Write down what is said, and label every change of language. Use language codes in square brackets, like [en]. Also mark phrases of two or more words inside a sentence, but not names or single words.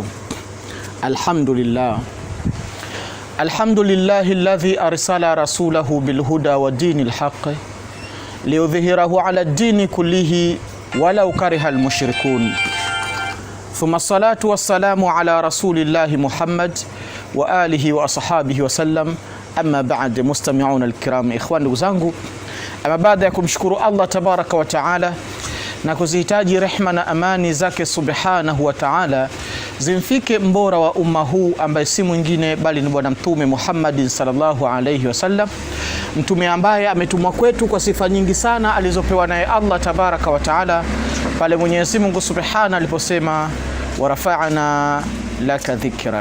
[ar] الحمد لله الذي أرسل رسوله بالهدى ودين الحق ليظهره على الدين كله ولو كره المشركون. ثم الصلاة والسلام على رسول الله محمد وآله وأصحابه وسلم. أما بعد مستمعون الكرام إخوان, [sw] ndugu zangu, ama baada ya kumshukuru Allah [ar] تبارك وتعالى [sw] na kuzihitaji rehma na amani zake [ar] سبحانه وتعالى [sw] zimfike mbora wa umma huu ambaye si mwingine bali ni bwana mtume Muhammad [ar] صلى الله عليه وسلم, [sw] mtume ambaye ametumwa kwetu kwa sifa nyingi sana alizopewa naye Allah [ar] تبارك وتعالى [sw] pale Mwenyezi Mungu subhanahu aliposema [ar] ورفعنا لك ذكرك.